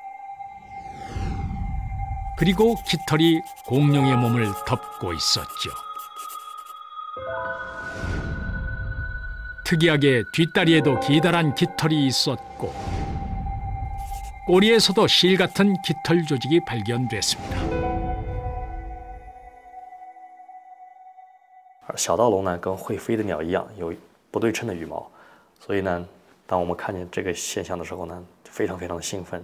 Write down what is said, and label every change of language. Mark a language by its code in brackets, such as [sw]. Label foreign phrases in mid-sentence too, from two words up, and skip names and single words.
[ko] 그리고 깃털이 공룡의 몸을 덮고 있었죠. 특이하게 뒷다리에도 기다란 깃털이 있었고 꼬리에서도 실 같은 깃털 조직이 발견됐습니다. [zh] 小盗龙呢，跟会飞的鸟一样，有不对称的羽毛，所以呢，当我们看见这个现象的时候呢，非常非常兴奋。